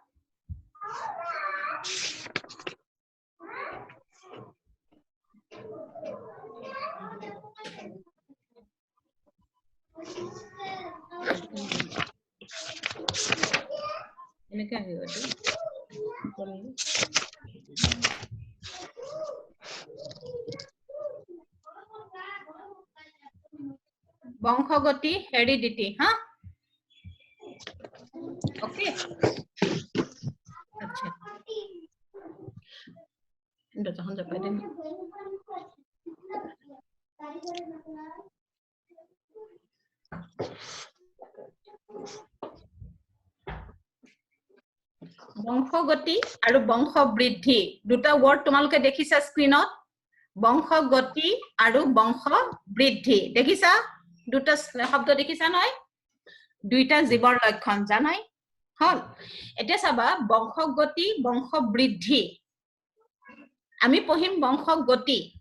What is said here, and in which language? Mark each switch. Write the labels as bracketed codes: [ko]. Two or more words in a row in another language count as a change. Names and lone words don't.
[as] এনেকে আহিব বংশগতি হেৰিডিটি হা ওকে আচ্ছা যখন যাবে দেন বংশগতি আৰু বংশ বৃদ্ধি দুটা ওয়ার্ড তোমালোকে দেখিছা স্ক্রিনত বংশগতি আৰু বংশ বৃদ্ধি দেখিছা দুটা শব্দ দেখিছা নহয় দুইটা জীৱৰ লক্ষণ জানাই হল এতিয়া চাবা বংশগতি বংশ বৃদ্ধি আমি পঢ়িম বংশগতি